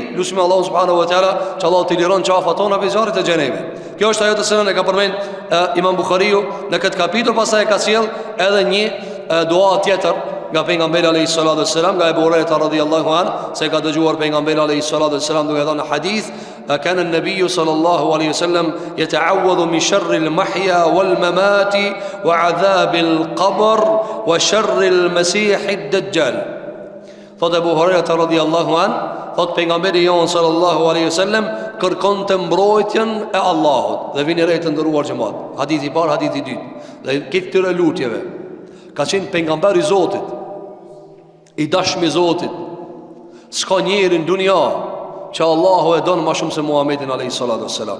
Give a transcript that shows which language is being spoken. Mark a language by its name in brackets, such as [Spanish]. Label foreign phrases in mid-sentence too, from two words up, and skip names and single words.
[Albanian] Lutim Allahu [Arabic] سبحانه وتعالى [Albanian] që Allahu t'i liron qafat tona pe zjarrit e xhenemit. Kjo është ajo të cilën e ka përmend Imam Buhariu në këtë kapitull. Pastaj e ka sjell edhe një dua tjetër nga pejgamberi [Arabic] عليه الصلاة والسلام, [Albanian] nga Abu Huraira [Arabic] رضي الله عنه, [Albanian] se ka dëgjuar pejgamberi [Arabic] عليه الصلاة والسلام [Albanian] duke thënë në hadith: [Arabic] "كان النبي صلى الله عليه وسلم يتعوذ من شر المحيا والممات وعذاب القبر وشر المسيح الدجال." [Albanian] Thot Abu Huraira [Arabic] رضي الله عنه, [Albanian] thot pejgamberi jon [Arabic] صلى الله عليه وسلم [Albanian] kërkonte mbrojtjen e Allahut. Dhe vini re të nderuar xhamat. Hadithi i parë, hadithi i dytë. Dhe këtë këtyre lutjeve ka qenë pejgamberi i Zotit, i dashmi i Zotit. S'ka njeri në dunia që Allahu e don më shumë se Muhamedit [Arabic] عليه الصلاة والسلام.